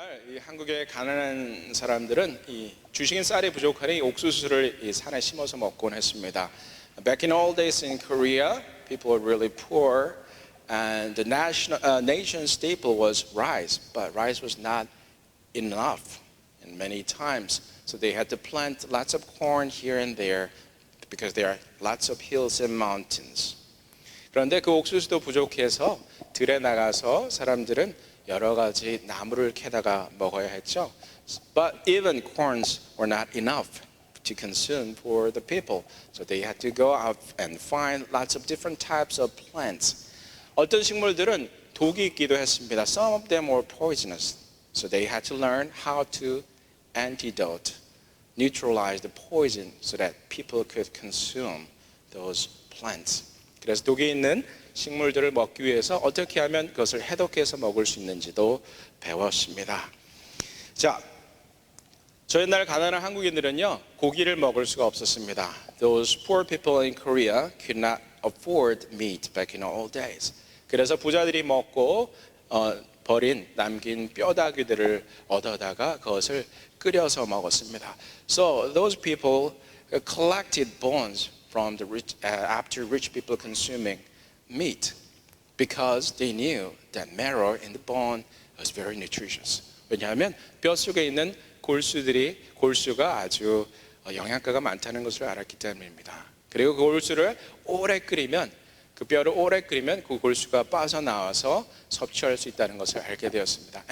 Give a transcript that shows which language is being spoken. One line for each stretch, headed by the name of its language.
Korean: 옛날에 가난한 사람들은 이 주식인 쌀이 부족하니 이 옥수수를 이 산에 심어서 먹곤 했습니다.
English: Back in old days in Korea, people were really poor, and the nation staple was rice, but rice was not enough, and many times, so they had to plant lots of corn here and there because there are lots of hills and mountains.
Korean: 그런데 그 옥수수도 부족해서 들에 나가서 사람들은 여러 가지 나무를 캐다가 먹어야 했죠.
English: But even corns were not enough to consume for the people. So they had to go out and find lots of different types of plants.
Korean: 어떤 식물들은 독이 있기도 했습니다.
English: Some of them were poisonous. So they had to learn how to antidote, neutralize the poison so that people could consume those plants.
Korean: 그래서 독이 있는 식물들을 먹기 위해서 어떻게 하면 그것을 해독해서 먹을 수 있는지도 배웠습니다. 자, 저 옛날 가난한 한국인들은요, 고기를 먹을 수가 없었습니다.
English: Those poor people in Korea could not afford meat back in old days.
Korean: 그래서 부자들이 먹고 버린 남긴 뼈다귀들을 얻어다가 그것을 끓여서 먹었습니다.
English: So those people collected bones from the rich after rich people consuming meat because they knew that marrow in the bone was very nutritious.
Korean: 왜냐하면 뼈 속에 있는 골수가 아주 영양가가 많다는 것을 알았기 때문입니다. 그리고 그 골수를 오래 끓이면 그 뼈를 오래 끓이면 그 골수가 빠져나와서 섭취할 수 있다는 것을 알게 되었습니다.